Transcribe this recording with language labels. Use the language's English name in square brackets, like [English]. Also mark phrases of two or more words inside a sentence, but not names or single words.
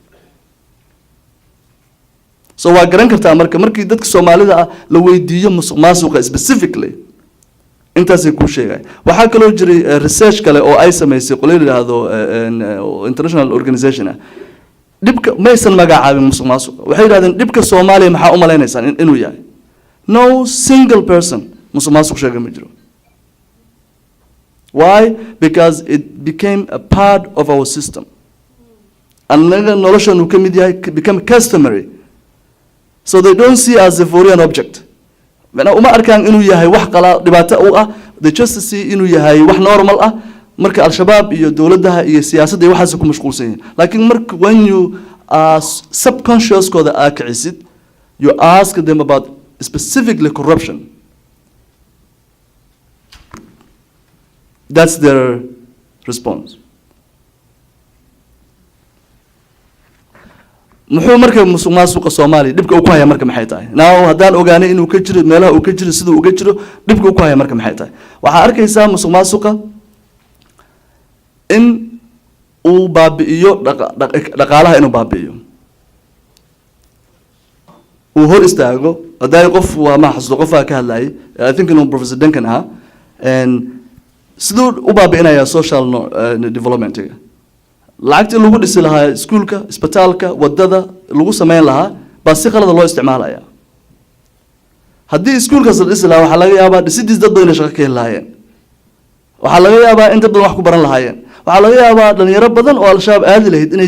[Somali] so waa garan kartaa markii dadka Soomaalida ah la weydiiyo musuqmaasuqa specifically intaas ay ku sheegay waxa kale oo jiray research kale oo ay sameysay qolay yiraahdo [English] international organization [Somali] dibka maysan magacaabin musuqmaasuqa waxay yiraahdeen dibka Soomaaliya maxaa u maleynaysaan inuu yahay [English] no single person [Somali] musuqmaasuq sheegay ma jiro. [English] why? Because it became a part of our system [Somali] annaga noloshanu ka mid yahay [English] become customary. So they don't see as a foreign object. [Somali] Mana uma arkaan inuu yahay wax qala dhibaato u ah, [English] they just see [Somali] inuu yahay wax normal ah marka al-shabaab iyo dawladaha iyo siyaasadda waxaas ku mashquulsan yihiin. Laakiin marka [English] when you subconscious [Somali] kooda kicisid, [English] you ask them about specifically corruption. That's their response. [Somali] muxuu marka musuqmaasuqa Soomaaliya dhibka uu ku haya marka maxay tahay naaw hadaan ogaanay inuu ka jiro meelaha uu ka jiro sidoo uu ka jiro dhibka uu ku haya marka maxay tahay waxa arkaysaa musuqmaasuqa in uu baabi'iyo dhaqaalaha inuu baabi'iyo uu hor istaago haday qof waa ma xasuusto qof ka hadlayay [English] I think [Somali] inuu Professor Duncan aha and sidoo u baabi'inaya [English] social development [Somali] lacagtii lagu dhisi lahaa iskuulka isbitaalka wadada lagu sameyn lahaa baa si qalad loo isticmaalaya haddii iskuulkaas la dhisi lahaa waxa laga yaabaa dhisidiis dad badan shaqo ka helaayeen waxa laga yaabaa in dad badan wax ku baran lahaayeen waxa laga yaabaa dhalinyaro badan oo al-shabaab aadi lahayd inay